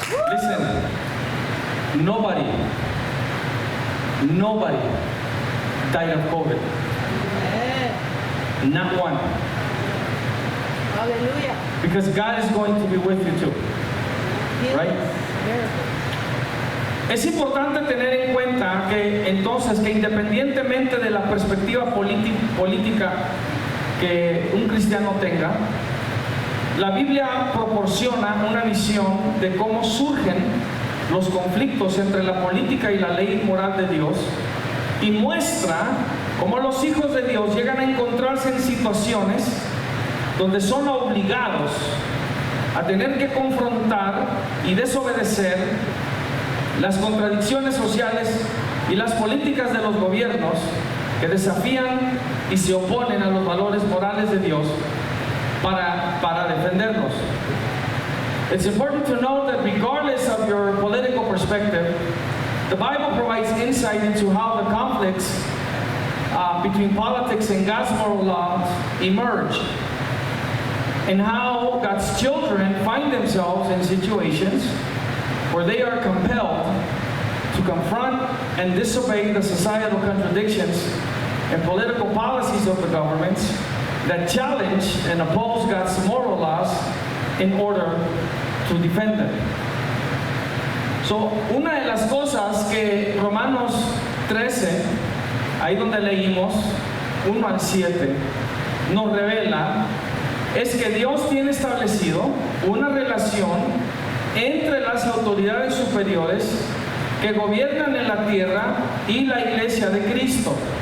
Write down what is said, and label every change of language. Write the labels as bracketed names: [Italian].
[English] Listen, nobody died of COVID. Amen. Not one. Hallelujah. Because God is going to be with you too. Yes. Right? Miracle. [Spanish] Es importante tener en cuenta que entonces que independientemente de la perspectiva política que un cristiano tenga, la Biblia proporciona una visión de cómo surgen los conflictos entre la política y la ley moral de Dios y muestra cómo los hijos de Dios llegan a encontrarse en situaciones donde son obligados a tener que confrontar y desobedecer las contradicciones sociales y las políticas de los gobiernos que desafían y se oponen a los valores morales de Dios para defenderlos. [English] It's important to know that regardless of your political perspective, the Bible provides insight into how the conflicts between politics and God's moral laws emerge, and how God's children find themselves in situations where they are compelled to confront and disobey the societal contradictions and political policies of the governments that challenge and oppose God's moral laws in order to defend them. So, [Spanish] una de las cosas que Romanos 13, ahí donde leímos 1 al 7, nos revela es que Dios tiene establecido una relación entre las autoridades superiores que gobiernan en la tierra y la iglesia de Cristo.